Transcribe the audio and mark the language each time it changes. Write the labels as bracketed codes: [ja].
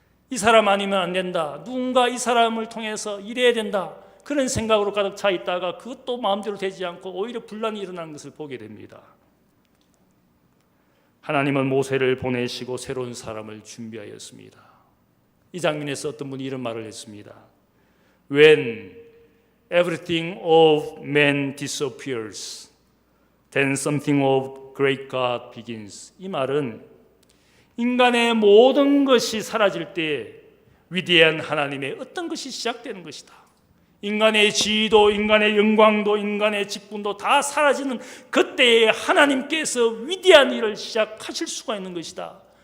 [ko] 이 사람 아니면 안 된다, 누군가 이 사람을 통해서 이래야 된다, 그런 생각으로 가득 차 있다가 그것도 마음대로 되지 않고 오히려 분란이 일어나는 것을 보게 됩니다. 하나님은 모세를 보내시고 새로운 사람을 준비하였습니다. 이 장면에서 어떤 분이 이런 말을 했습니다. [en] When everything of man disappears, then something of great God begins. [ko] 이 말은 인간의 모든 것이 사라질 때 위대한 하나님의 어떤 것이 시작되는 것이다. 인간의 지위도, 인간의 영광도, 인간의 직분도 다 사라지는 그때에 하나님께서 위대한 일을 시작하실 수가 있는 것이다.